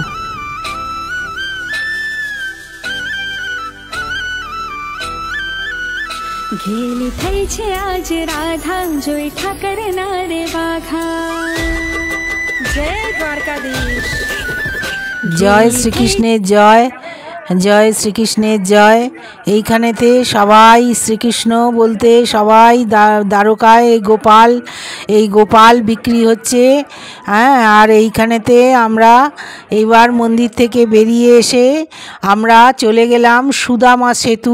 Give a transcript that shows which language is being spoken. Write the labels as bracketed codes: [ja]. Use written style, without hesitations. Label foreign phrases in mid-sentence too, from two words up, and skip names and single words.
[gu] घेली થઈ છે આજ રાધા જોઈ ઠાકર ના રે બાઘા। જય દ્વારકાધીશ। [bn] জয় শ্রীকৃষ্ণের জয়, জয় শ্রীকৃষ্ণের জয়। এইখানেতে সবাই শ্রীকৃষ্ণ বলতে সবাই দ্বারকায় এই গোপাল বিক্রি হচ্ছে। হ্যাঁ, আর এইখানেতে আমরা এইবার মন্দির থেকে বেরিয়ে এসে আমরা চলে গেলাম সুদামা সেতু।